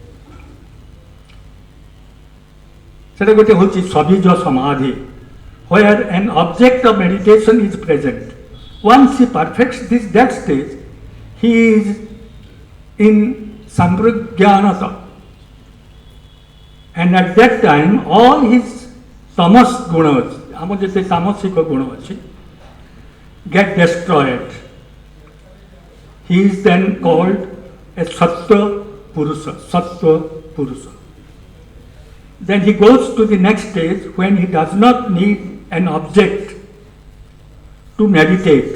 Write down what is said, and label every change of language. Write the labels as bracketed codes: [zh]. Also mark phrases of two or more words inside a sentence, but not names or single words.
[or] ସେଟା ଗୋଟେ ହେଉଛି ସବିଜ ସମାଧି, [en] where an object of meditation is present. Once he perfects that stage, he is in samprajnanata, and at that time all his [sa] तमस् गुणाः, [or] ଆମର ଯେତେ ତାମସିକ ଗୁଣ ଅଛି, [en] get destroyed. He is then called a [sa] सत्त्व पुरुष, सत्त्व पुरुष. [en] Then he goes to the next stage when he does not need an object to meditate.